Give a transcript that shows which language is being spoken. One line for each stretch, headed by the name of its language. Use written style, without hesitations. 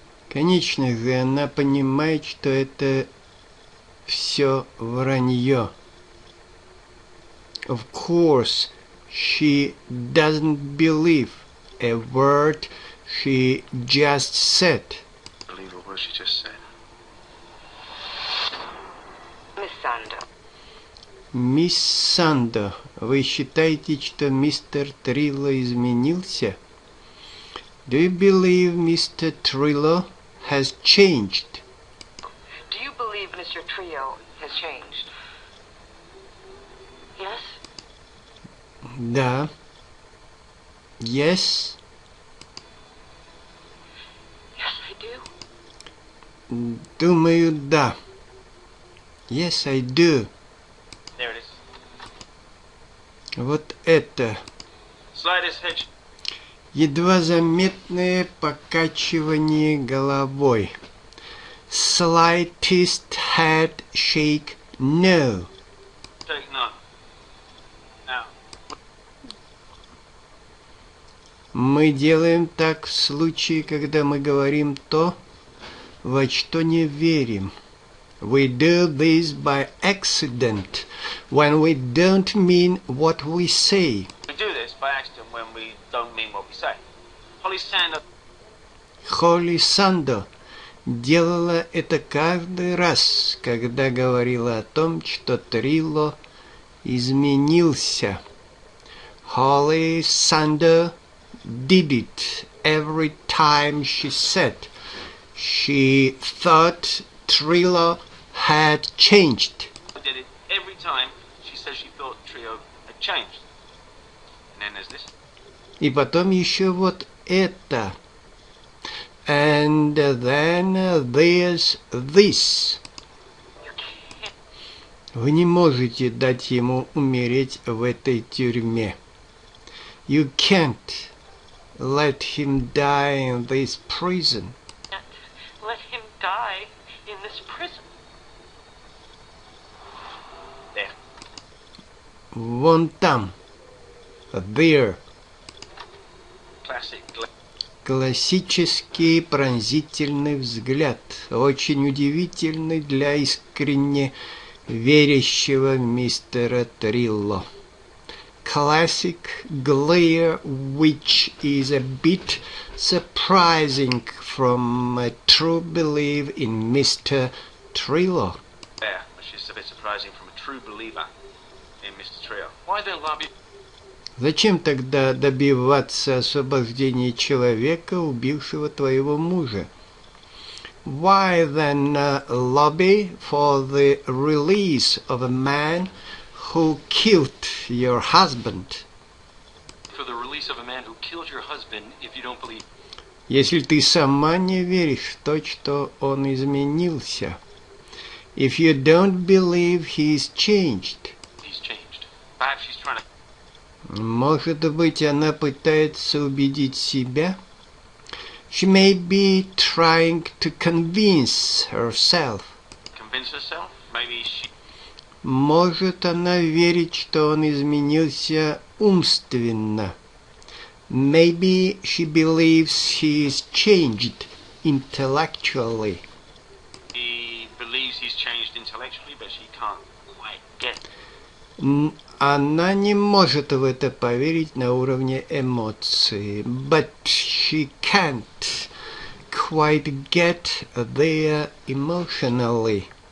Russian: Конечно же, она понимает, что это все вранье.
English: Of course, she doesn't believe a word she just said. Believe a word she just said. Miss Sando. Мисс Сандо, вы считаете, что мистер Трилло изменился? Do you believe Mr. Trillo has changed? Do you believe Mr. Trio has changed? Yes?
Russian: Да.
English: Yes. Yes, I do.
Russian: Думаю, да.
English: Yes, I do. There it is.
Russian: Вот это.
English: Slightest hitch.
Russian: Едва заметное покачивание головой.
English: Slightest head shake, no. Take none. Now.
Russian: Мы делаем так в случае, когда мы говорим то, во что не верим.
English: We do this by accident, when we don't mean what we say. We do this by accident when we don't mean what we say. Holly Sander.
Russian: Холли Сандо делала это каждый раз, когда говорила о том, что Трилло изменился.
English: Holly Sander did it every time she said she thought Trilo had changed. Did it every time she said she thought Trio had changed. And then there's this.
Russian: И потом еще вот это.
English: And then there's this.
Russian: Вы не можете дать ему умереть в этой тюрьме.
English: You can't let him die in this prison. Let him die in this prison. There.
Russian: Вон там.
English: There. Classic.
Russian: Классический пронзительный взгляд, очень удивительный для искренне верящего мистера Трилло.
English: Classic glare, which is a bit surprising from a true belief in Mr. Trilo. There, which is a bit surprising from a true believer in Mr. Trio. Why the lobby?
Russian: Зачем тогда добиваться освобождения человека, убившего твоего мужа?
English: Why then lobby for the release of a man who killed your husband? For the release of a man who killed your husband, if you don't believe.
Russian: Если ты сама не веришь в то, что он изменился.
English: If you don't believe he's changed. He's changed. Perhaps she's trying to.
Russian: Может быть, она пытается убедить себя?
English: She may be trying to convince herself. Convince herself? Maybe she.
Russian: Может, она верит, что он изменился умственно.
English: Maybe she believes he is changed intellectually. He believes he's changed intellectually, but she can't quite get it.
Russian: Она не может в это поверить на уровне эмоций.
English: But she can't quite get there emotionally.